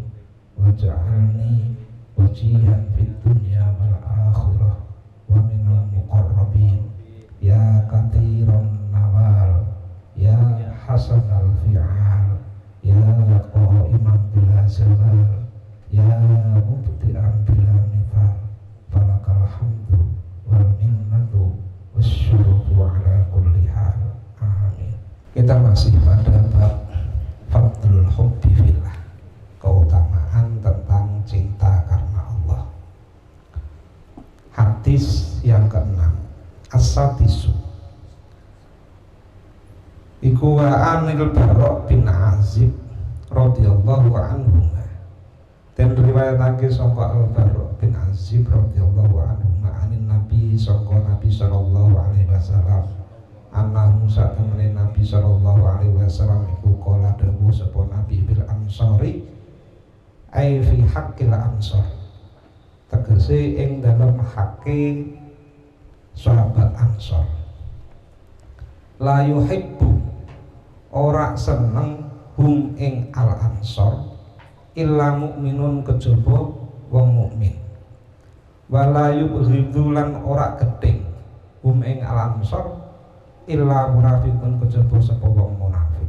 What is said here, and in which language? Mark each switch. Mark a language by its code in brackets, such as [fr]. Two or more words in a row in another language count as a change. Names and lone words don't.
[ar] واجعلني وجيها في الدنيا والآخرة ومن المقربين يا كثير النوال يا حسن الفعال يا قائما بلا زوال يا مبتدئا بلا مثال فلك الحمد والمنة والشرف على كل حال. Amin. [id] Kita masih pada bab [ar] فضل الحب في الله, [id] keutamaan tentang cinta karena Allah. Hadis yang ke-6, [ar] السادس iku وعن البراء بن عازب رضي الله عنه. [jv] Dan riwayatake sangka [ar] البراء بن عازب رضي الله عنه عن النبي sangka النبي صلى الله عليه وسلم أنه [jv] satamene Nabi [ar] صلى الله عليه وسلم [jv] iku kala dawuh sapa Nabi [ar] بالأنصار أي في حق الأنصار, [jv] tegese ing dalem hakke sahabat Ansor. [ar] لا يحب [jv] ora seneng hum ing al ansor [ar] إلا مؤمن [jv] kejaba wong mukmin, [ar] ولا يبغض [jv] ora gedeng hum ing al ansor [ar] إلا منافق [jv] kejaba sapa wong munafik.